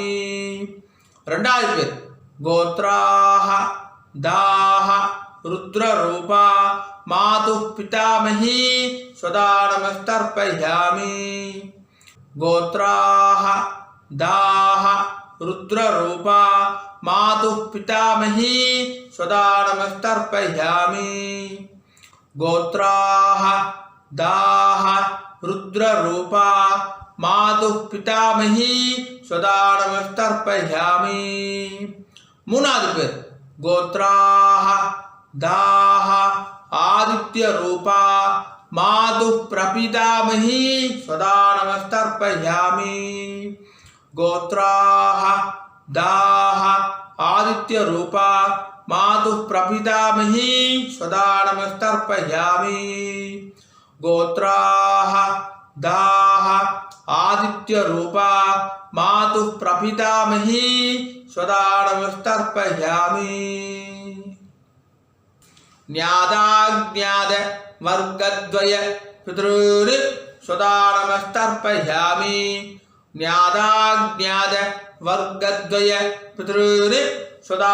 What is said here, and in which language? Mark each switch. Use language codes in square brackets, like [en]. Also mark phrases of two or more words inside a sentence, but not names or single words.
[ta] ரெண்டாவது பேர். [sa] गोत्राः दाः रुद्ररूपा मातुः पितामही स्वधा नमस्तर्पयामि. गोत्राः दाः रुद्ररूपा मातुः पितामही स्वदा नमस्तर्पयामि गोत्राः दाः रुद्ररूपा मातुः पितामही स्वदा नमस्तर्पयामि [ta] மூணாவது பேர் [sa] கோத்ராஹ दाः आदित्य रूपा मातुः प्रपितामही स्वधा नमस्तर्पयामि गोत्राः दाः आदित्य रूपा मातुः प्रपितामही स्वधा नमस्तर्पयामि गोत्राः दाह आदित्य रूपा मातुः प्रपितामही स्वदा नमस्तर्पयामि न्यादाज्ञाद वर्गद्वय पितॄन् स्वदा नमस्तर्पयामि न्यादाज्ञाद वर्गद्वय पितॄन् स्वदा